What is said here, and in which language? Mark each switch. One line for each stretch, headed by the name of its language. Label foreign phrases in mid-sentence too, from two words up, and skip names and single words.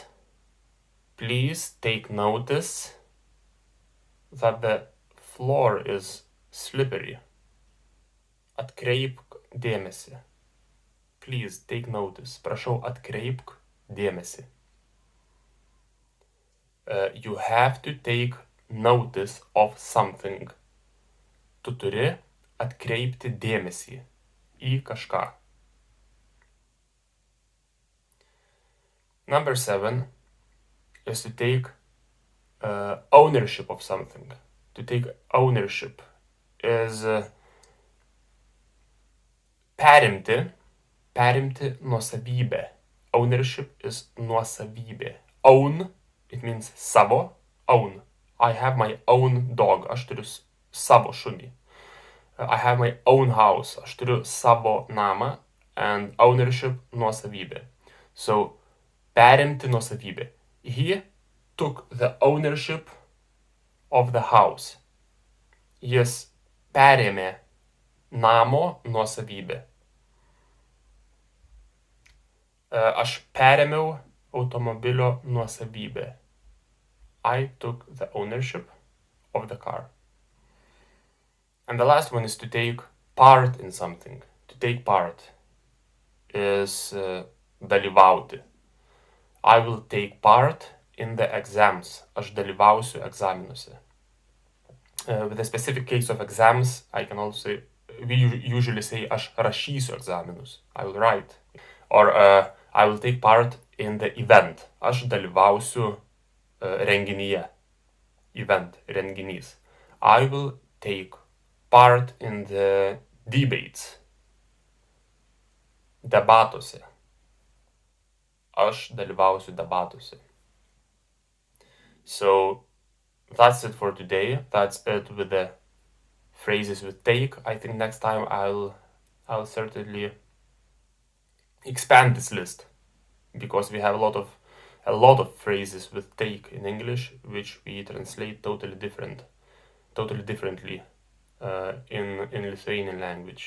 English: Please take notice that the floor is slippery.
Lithuanian: Atkreipk dėmesį.
English: Please take notice.
Lithuanian: Prašau, atkreipk dėmesį.
English: You have to take notice of something.
Lithuanian: Tu turi atkreipti dėmesį į kažką.
English: Number 7 is to take ownership of something. To take ownership is
Lithuanian: perimti nuosavybę.
English: Ownership is nuosavybė. Own, it means savo. Own. I have my own dog.
Lithuanian: Aš turiu savo šunį.
English: I have my own house.
Lithuanian: Aš turiu savo namą.
English: And ownership nuosavybė.
Lithuanian: So, perimti nuosavybę.
English: He took the ownership of the house.
Lithuanian: Jis perėmė namo nuosavybę. Aš perėmiau automobilio nuosavybę.
English: I took the ownership of the car. And the last one is to take part in something. To take part is dalyvauti. I will take part in the exams.
Lithuanian: Aš dalyvausiu egzaminuose.
English: With a specific case of exams, I can also say, we usually say,
Lithuanian: aš rašysiu egzaminus.
English: I will write. Or I will take part in the event.
Lithuanian: Aš dalyvausiu renginyje.
English: Event, renginys. I will take part in the debates.
Lithuanian: Debatuose. Aš dalyvausiu debatuose.
English: So that's it for today. That's it with the phrases with take. I think next time I'll certainly expand this list, because we have a lot of phrases with take in English, which we translate totally differently in Lithuanian language.